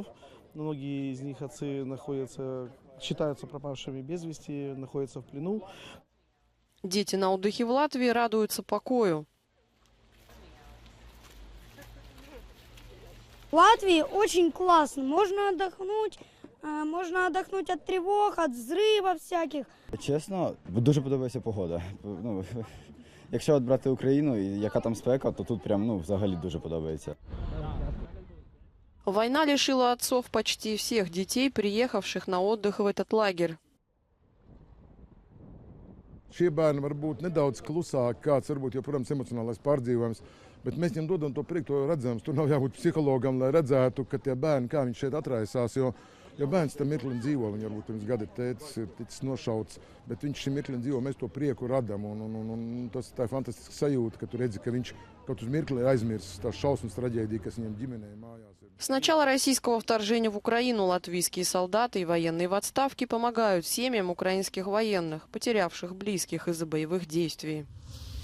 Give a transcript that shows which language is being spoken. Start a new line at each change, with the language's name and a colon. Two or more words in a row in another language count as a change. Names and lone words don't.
Russian: Многие из них отцы считаются пропавшими без вести, находятся в плену. Дети на отдыхе в Латвии радуются покою. В Латвии очень классно. Можно отдохнуть от тревог, от взрывов всяких.
Ukrainian: Чесно, дуже подобається погода. Якщо от брати Україну, і яка там спека, то тут прям, взагалі дуже подобається.
Russian: Война лишила отцов почти всех детей, приехавших на отдых в этот лагерь.
Latvian: Šie bērni var būt nedaudz klusāki, kāds varbūt joprojām emocionālais pārdzīvojums, bet mēs viņiem dodam to prieku, to redzams. Tur nav jābūt psihologam, lai redzētu, ka tie bērni, kā viņi šeit atraisās, jo bērns tam mirklim dzīvo, viņi varbūt pirms gada tētis ir ticis nošauts, bet viņš šim mirklim dzīvo, mēs to prieku radam, un tas tā ir fantastiska sajūta, ka tu redzi, ka viņš kaut uz mirkli aizmirst tās šausmas traģēdija, kas viņam ģimenei mājās ir.
Russian: С начала российского вторжения в Украину латвийские солдаты и военные в отставке помогают семьям украинских военных, потерявших близких из-за боевых действий.